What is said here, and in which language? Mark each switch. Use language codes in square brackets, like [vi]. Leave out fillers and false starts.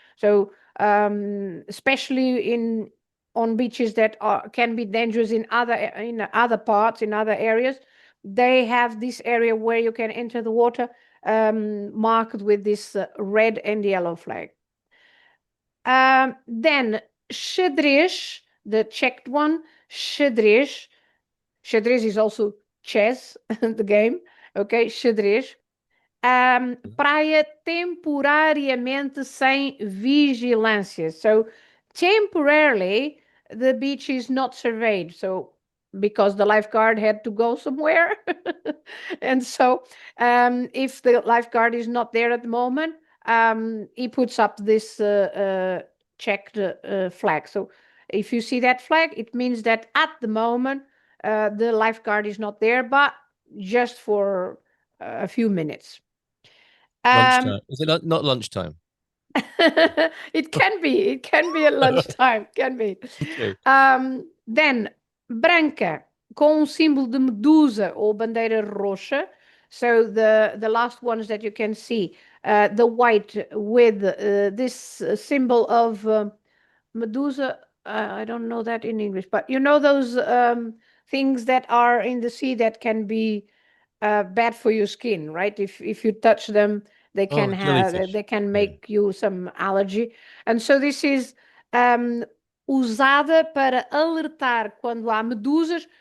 [en] So especially on beaches that can be dangerous in other parts, in other areas, they have this area where you can enter the water marked with this red and yellow flag. Then xadrez, the checked one, xadrez. Xadrez is also chess, the game. Okay, xadrez. [pt] Praia temporariamente sem vigilância. [en] So temporarily, the beach is not surveyed. So because the lifeguard had to go somewhere. And so if the lifeguard is not there at the moment, he puts up this checked flag. So if you see that flag, it means that at the moment, the lifeguard is not there, but just for a few minutes. Lunchtime. Is it not lunchtime? It can be at lunchtime, can be. Okay. [pt] Then branca com símbolo de medusa ou bandeira roxa. [en] So the last ones that you can see, the white with this symbol of medusa. I don't know that in English, but you know those things that are in the sea that can be bad for your skin, right? If you touch them, they can make you some allergy. And so this is [pt] usada para alertar quando há medusas.